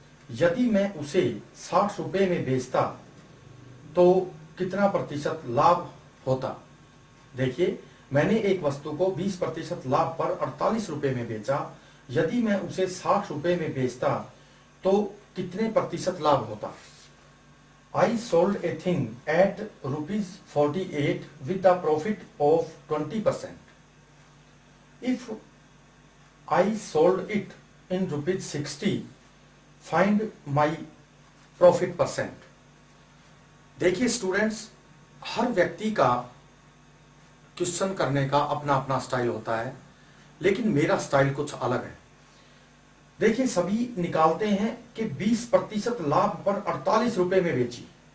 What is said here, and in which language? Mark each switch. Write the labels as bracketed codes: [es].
[hi] यदि मैं उसे 60 रुपए में बेचता तो कितना प्रतिशत लाभ होता। देखिए, मैंने एक वस्तु को 20% लाभ पर 48 रुपए में बेचा। यदि मैं उसे 60 रुपए में बेचता तो कितने प्रतिशत लाभ होता। [en] I sold a thing at ₹48 with a profit of 20%. If I sold it in ₹60, find my profit percent. [hi] देखिए स्टूडेंट्स, हर व्यक्ति का क्वेश्चन करने का अपना अपना स्टाइल होता है, लेकिन मेरा स्टाइल कुछ अलग है। देखिए, सभी निकालते हैं कि 20% लाभ पर 48 रुपए में बेची।